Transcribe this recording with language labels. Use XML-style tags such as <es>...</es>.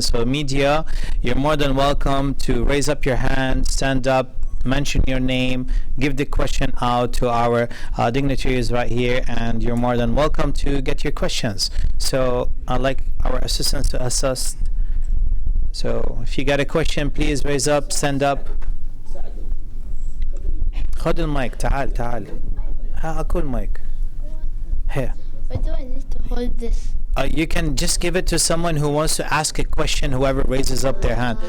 <en>So media, you're more than welcome to raise up your hand, stand up, mention your name, give the question out to our dignitaries right here, and you're more than welcome to get your questions. So I'd like our assistants to assist. So if you got a question, please raise up, stand up.</en> <ar>خد المايك تعال أكل المايك.</ar> <en>Here. Why do I need to hold this? You can just give it to someone who wants to ask a question, whoever raises up their hand.</en>